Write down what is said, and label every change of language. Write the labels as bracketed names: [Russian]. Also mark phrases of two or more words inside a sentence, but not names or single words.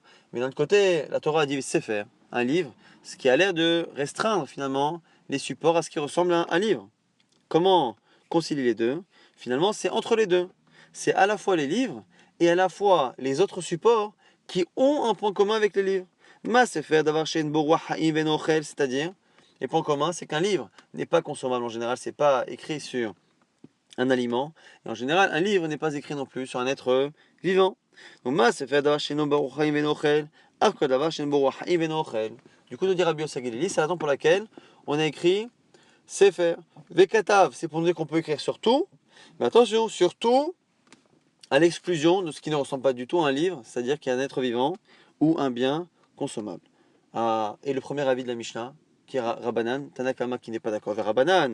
[French] Mais d'un autre côté, la Torah a dit Sefer, un livre, ce qui a l'air de restreindre finalement les supports à ce qui ressemble à un livre. Comment concilier les deux? Finalement, c'est entre les deux. C'est à la fois les livres et à la fois les autres supports qui ont un point commun avec les livres. [Hebrew] מה ספר דבר שאין בו רוח חיים ואין אוכל, [French] c'est-à-dire, les points communs, c'est qu'un livre n'est pas consommable en général, c'est pas écrit sur un aliment. Et en général, un livre n'est pas écrit non plus sur un être vivant. [Hebrew] Donc, מה ספר דבר שאין בו רוח חיים ואין אוכל, אף כל דבר שאין בו רוח חיים ואין אוכל. [French] Du coup, nous dit Rabbi Yossi Galili, c'est la raison pour laquelle on a écrit Sefer. Vekatav, c'est pour nous dire qu'on peut écrire sur tout, mais attention, surtout à l'exclusion de ce qui ne ressemble pas du tout à un livre, c'est-à-dire qu'il y a un être vivant ou un bien consommable. Et le premier avis de la Mishnah, qui est Rabbanan, Tanakama qui n'est pas d'accord avec Rabbanan.